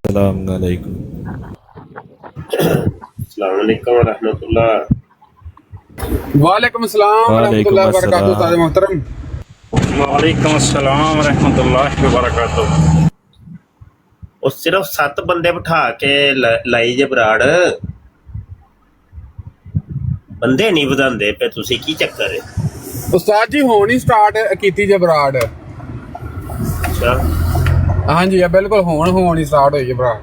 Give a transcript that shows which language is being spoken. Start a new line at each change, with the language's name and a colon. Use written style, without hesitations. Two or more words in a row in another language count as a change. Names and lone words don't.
Arabic: السلام عليكم. السلام عليكم رحمة الله. وعليكم السلام वालेकुम ورحمة الله وبركاته.
Urdu: उस्ताद
Arabic: अस्सलाम।
Urdu: मोहतरम,
Arabic: وعليكم السلام رحمة الله و بركاته.
Punjabi: ਉਹ ਸਿਰਫ 7 ਬੰਦੇ ਬਿਠਾ ਕੇ ਲਾਈ ਜੇ ਬਰਾੜ, ਬੰਦੇ ਨਹੀਂ ਵਧਾਉਂਦੇ ਪਏ ਤੁਸੀਂ, ਕੀ ਚੱਕਰ ਹੈ? ਉਸਤਾਦ ਜੀ ਹੁਣ ਹੀ ਸਟਾਰਟ ਕੀਤੀ ਜੇ ਬਰਾੜ। ਅੱਛਾ, ਹਾਂਜੀ ਆ ਬਿਲਕੁਲ ਹੁਣ ਹੀ ਸਟਾਰਟ ਹੋਈ ਜੇ ਬਰਾੜ।